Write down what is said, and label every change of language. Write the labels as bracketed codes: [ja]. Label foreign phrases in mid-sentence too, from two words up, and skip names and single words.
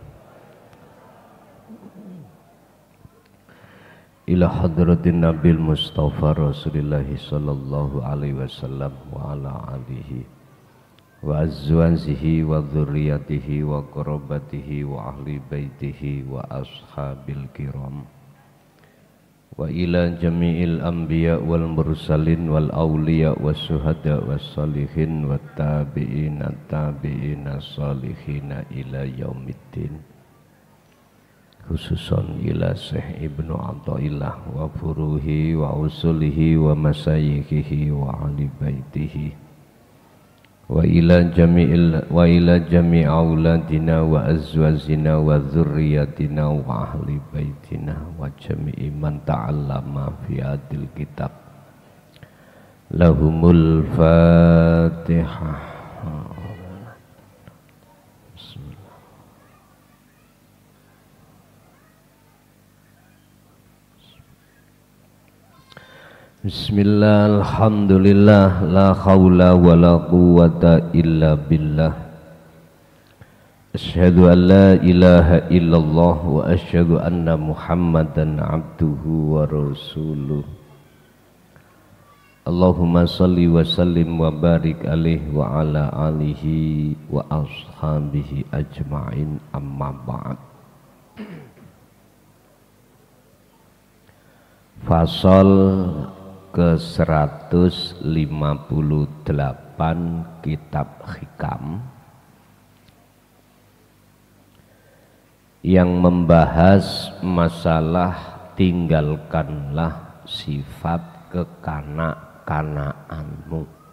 [ar] إلى حضرة النبي المصطفى رسول الله صلى الله عليه وسلم وعلى آله وأزواجه وذرياته وقرابته و أهل بيته وأصحاب الكرام وإلى جميع الأنبياء والمرسلين والأولياء والشهداء والصالحين والتابعين تابعين صالحين إلى يوم الدين، خصوصا إلى شيخ ابن عطاء الله وفروعه وأصوله ومشايخه وأهل بيته وإلى جميع أولادنا وأزواجنا وذرياتنا وأهل بيتنا وجميع من تعلم في هذا الكتاب. لهم الفاتحة. بسم الله، الحمد لله، لا حول ولا قوة إلا بالله. أشهد أن لا إله إلا الله وأشهد أن محمدا عبده ورسوله. اللهم صل وسلم وبارك عليه وعلى آله وأصحابه أجمعين، أما بعد. [id] Fasal ke-158 Kitab Hikam yang membahas masalah tinggalkanlah sifat kekanak-kanaanmu.